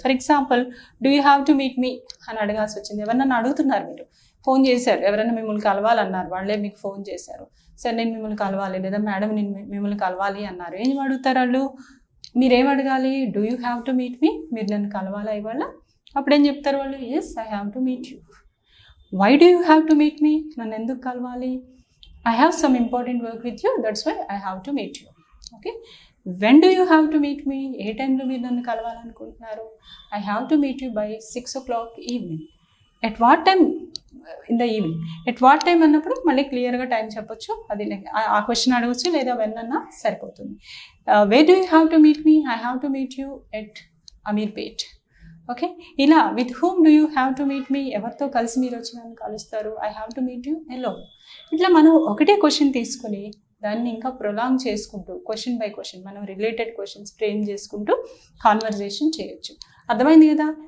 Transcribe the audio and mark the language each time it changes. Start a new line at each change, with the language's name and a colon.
Telugu: For example,
English: do you have to meet me
Telugu: అని అడగాల్సి వచ్చింది. ఎవరన్నా అడుగుతున్నారు, మీరు ఫోన్ చేశారు, ఎవరైనా మిమ్మల్ని కలవాలన్నారు, వాళ్ళే మీకు ఫోన్ చేశారు. సరే నేను మిమ్మల్ని కలవాలి, లేదా మేడం నేను మిమ్మల్ని కలవాలి అన్నారు. ఏం అడుగుతారు వాళ్ళు, మీరేం అడగాలి,
English: do you have to meet me,
Telugu: మీరు నన్ను కలవాలా ఇవాళ. అప్పుడేం చెప్తారు వాళ్ళు,
English: Yes I have to meet you. Why do you have to meet me,
Telugu: నన్ను ఎందుకు కలవాలి.
English: I have some important work with you, that's why I have to meet you. Okay. When do you have to meet me?
Telugu: ఏ టైంలో మీరు నన్ను కలవాలనుకుంటున్నారు.
English: I have to meet you by 6 o'clock evening. At what time in the evening? At what time
Telugu: అన్నప్పుడు మళ్ళీ క్లియర్గా time చెప్పొచ్చు. అది ఆ question అడగచ్చు, లేదా వెన్ అన్నా సరిపోతుంది.
English: Where do you have to meet me? I have to meet you at Amirpet. Okay. ఇలా with whom do you have to meet me,
Telugu: ఎవరితో కలిసి మీరు వచ్చి నన్ను కలుస్తారు.
English: I have to meet you alone.
Telugu: ఇట్లా మనం ఒకటే క్వశ్చన్ తీసుకుని దాన్ని ఇంకా ప్రొలాంగ్ చేసుకుంటూ క్వశ్చన్ బై క్వశ్చన్ మనం రిలేటెడ్ క్వశ్చన్స్ ఫ్రేమ్ చేసుకుంటూ కాన్వర్జేషన్ చేయొచ్చు. అర్థమైంది కదా.